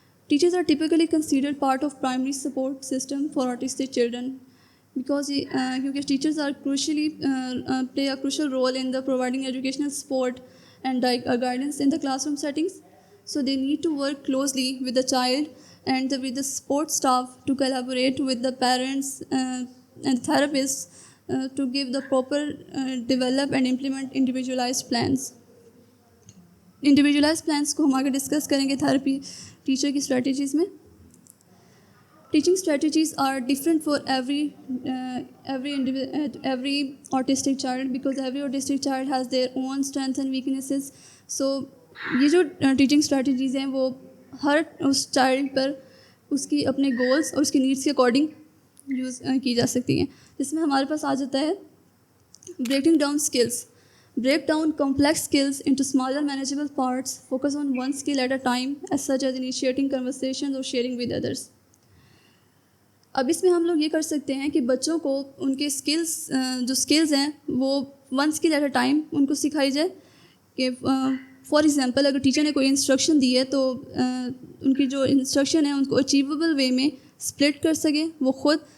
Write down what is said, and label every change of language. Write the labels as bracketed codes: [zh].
[en] Teachers are typically considered part of primary support system for autistic children because teachers are play a crucial role in the providing educational support and guidance in the classroom settings. So they need to work closely with the child and with the support staff to collaborate with the parents and therapists to give the proper develop and implement individualized plans. [ur] Individualised plans کو ہم آگے discuss کریں گے therapy teacher کی strategies میں. [en] Teaching strategies are different for every autistic child because every autistic child has their own strength and weaknesses. [ur] سو یہ جو teaching strategies ہیں وہ ہر اس چائلڈ پر اس کی اپنے گولس اور اس کی نیڈس کے اکارڈنگ یوز کی جا سکتی ہیں. جس میں ہمارے پاس آ جاتا ہے breaking down skills. [en] Break down complex skills into smaller manageable parts. Focus on one skill at a time, as such as initiating conversations or sharing with others. [ur] اب اس میں ہم لوگ یہ کر سکتے ہیں کہ بچوں کو ان کے جو اسکلز ہیں وہ [en] one skill at a time [ur] ان کو سکھائی جائے. کہ فار ایگزامپل اگر ٹیچر نے کوئی انسٹرکشن دی ہے تو ان کی جو انسٹرکشن ہے ان کو اچیویبل وے میں اسپلٹ کر سکیں وہ خود.